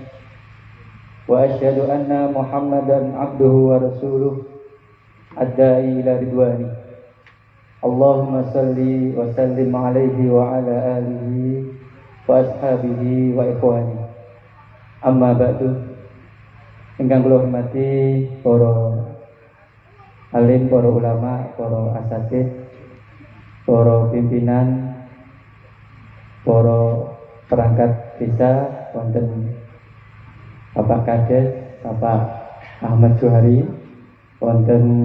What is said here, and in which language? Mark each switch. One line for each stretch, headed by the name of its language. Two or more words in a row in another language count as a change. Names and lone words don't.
Arabic: وأشهد أن محمدا عبده ورسوله الداعي إلى رضواني. اللهم صل وسلم عليه وعلى آله وأصحابه وإخواني. أما بعد.
Javanese: Ingkang kula hormati para alim, para ulama, para asatidz, para pimpinan, para perangkat desa wonten Bapak Kades, Bapak Ahmad Johari, wonten